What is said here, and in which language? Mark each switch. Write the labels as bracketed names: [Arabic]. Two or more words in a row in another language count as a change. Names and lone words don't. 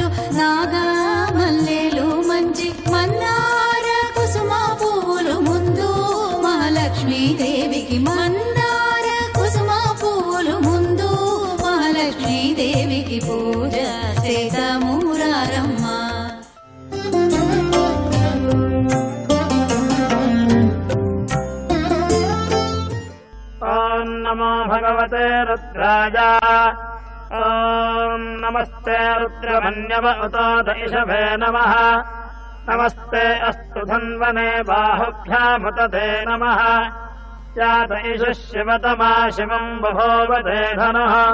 [Telugu] నాగమల్లెలు మంచి మందార కుసుమ పువ్వులు ముందు మహాలక్ష్మీదేవికి మందార కుసుమ పువ్వులు ముందు మహాలక్ష్మీదేవికి పూజ సేతామూరారమ్మ [Sanskrit] नमो भगवते रुद्राय ॐ नमस्ते रुद्रमन्यव उतोत इषभे नमः नमस्ते अस्तु धन्वने बाहुभ्यामुत ते नमः यात इषः शिवतमा शिवम् बभोवते धनुः